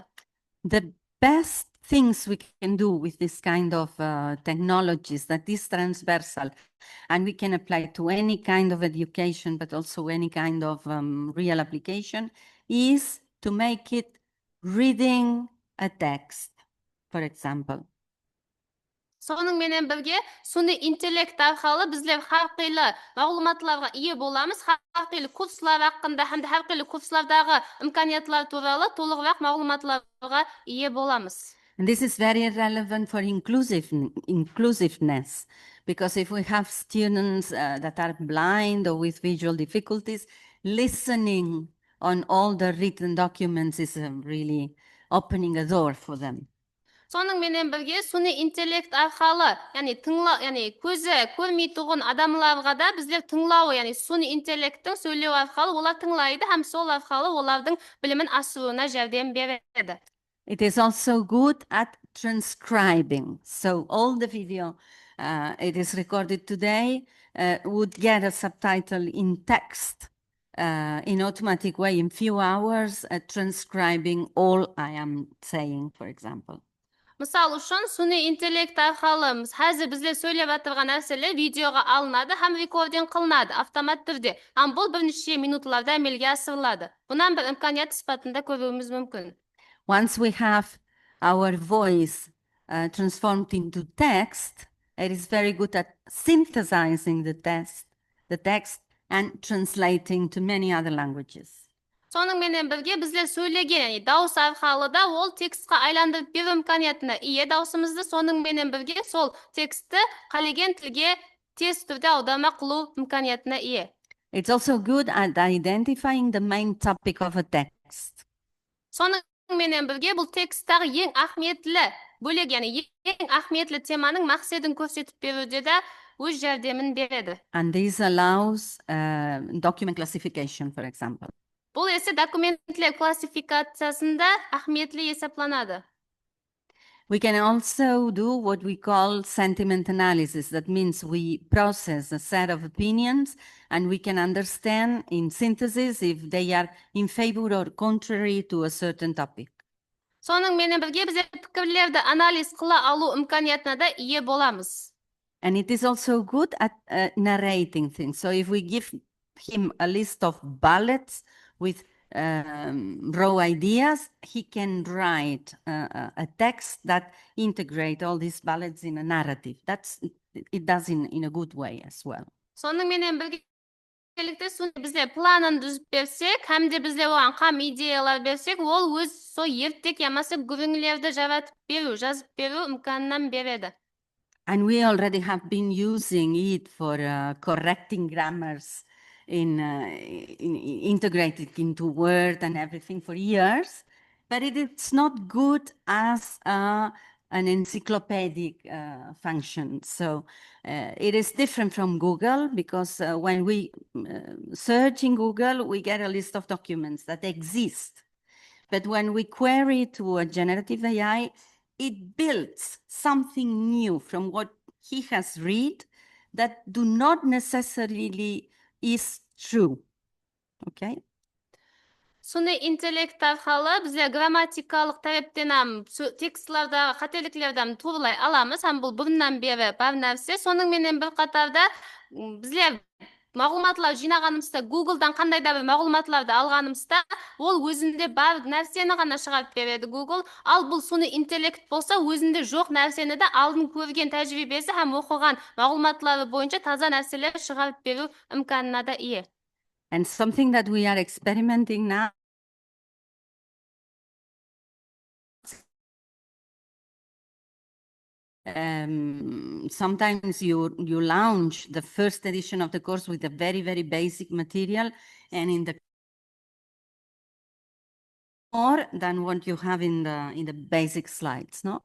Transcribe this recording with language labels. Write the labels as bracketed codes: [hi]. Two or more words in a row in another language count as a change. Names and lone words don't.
[en] The best things we can do with this kind of technologies that is transversal and we can apply to any kind of education, but also any kind of real application, is to make it reading a text, for example. [kaa] Соның менен бірге суни интеллект арқылы біздер әрқилы мағлұматларға ие боламыз, әрқилы курслар хақында һәм де әрқилы курслардағы имканиятлар туралы толығырақ мағлұматларға ие боламыз. [en] And this is very relevant for inclusiveness, because if we have students that are blind or with visual difficulties, listening on all the written documents is really opening a door for them. [kaa] Соның менен бірге суни интеллект арқылы, яғни көзі көрмей тұрған адамларға да біздер тыңлауы, яғни суни интеллекттің сөйлеу арқылы олар тыңлайды, һәм сол арқылы олардың білімін асыруына жәрдем береді. [en] It is also good at transcribing. So all the video it is recorded today would get a subtitle in text in automatic way in few hours, transcribing all I am saying, for example. [kaa] Мысал үшін, сүні интеллект арқылы қазір бізде сөйлеп жатырған нәрселер видеоға алынады, һәм рекординг қылынады автомат түрде. Ам бұл бірнеше минутларда әмелге асырылады. Бұнан бір имканият сипатында көруіміз мүмкін. [en] Once we have our voice transformed into text, it is very good at synthesizing the text and translating to many other languages. [kaa] Соның менен бірге бізде сөйлеген, яғни дауыс арқылы да ол текстқа айландырып беру имканиятына ие даусымызды, соның менен бірге сол текстті қалеген тілге тез түрде аударма қылу имканиятына ие. [en] It's also good at identifying the main topic of a text. [kaa] Соның менен бірге бұл тексттағы ең ахметлі бөлек, яғни ең ахметлі теманың мақсадын көрсетіп беруде де өз жәрдемін береді. [en] And this allows document classification, for example. [kaa] Бұл есе документлер классификациясында ахметлі есепланады. [en] We can also do what we call sentiment analysis. That means we process a set of opinions and we can understand in synthesis if they are in favor or contrary to a certain topic. [kaa] Соның менен бірге бізде пікірлерді анализ қыла алу имканиятына да ие боламыз. [en] And it is also good at narrating things. So if we give him a list of bullets with raw ideas, he can write a text that integrate all these bullets in a narrative. It does in a good way as well. [kaa] Соның менен біргелікте бізде планын дүзіп берсек, һәм де бізде оған қам идеялар берсек, ол өз со ертек ямасы күріңлерді жазып беру имканынан береді. [en] And we already have been using it for correcting grammars integrated into Word and everything for years, but it's not good as an encyclopedic function. So it is different from Google because when we search in Google, we get a list of documents that exist. But when we query to a generative AI, it builds something new from what he has read that do not necessarily is true. Okay? [kaa] Сүні интеллект арқылы бізде грамматикалық тараптан текстлерді қателіктерден туралай аламыз, һәм бұл бұрыннан бері бар нәрсе. Соның менен бір қатарда біздер мағлұматлар жинағанымызда, Google-дан қандай да бір мағлұматларды алғанымызда, ол өзінде бар нәрсені ғана шығарып береді Google. Ал бұл сүні интеллект болса, өзінде жоқ нәрсені де алдын көрген тәжірибесі һәм оқыған мағлұматлары бойынша таза нәрселер шығарып беру имканына да ие. [en] And something that we are experimenting now sometimes you launch the first edition of the course with a very, very basic material, and in the more than what you have in the basic slides, no?